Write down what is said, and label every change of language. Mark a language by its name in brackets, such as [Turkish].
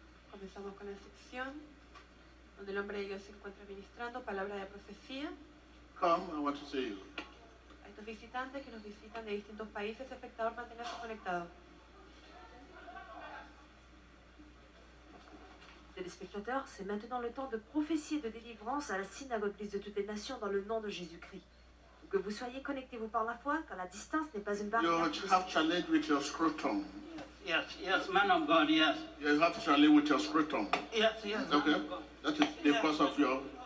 [Spanish] Comenzamos con la sección donde el hombre de Dios se encuentra ministrando palabra de profecía. [English] Come, I want to see you. [Spanish] A estos visitantes que nos visitan de distintos países, espectador, manténgase conectado. [French] Téléspectateurs, c'est maintenant le temps de prophétie et de délivrance à la synagogue Église de toutes les nations dans le nom de Jésus-Christ. Que vous soyez connectés-vous par la foi, car la distance n'est pas une barrière. [English] You have challenge with your scrotum. Yes, man of God, yes. You have challenge with your scrotum. Yes, Okay? That is the cause of your